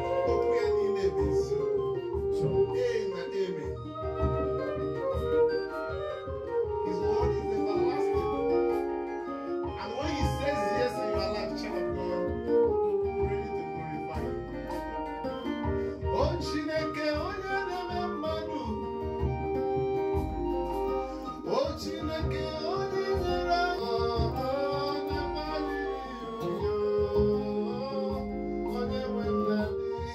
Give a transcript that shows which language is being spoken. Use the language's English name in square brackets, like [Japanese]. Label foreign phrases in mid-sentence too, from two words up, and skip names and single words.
[Igbo] Okwu ya niile bụ eziokwu. [English] Sure. Amen and amen. His word is everlasting. And when he says yes in your life, child of God, be ready to glorify him. [Igbo] O Chineke, onye na-eme mmadụ. O Chineke, onye nyere anyị. Onye nwe mmadụ.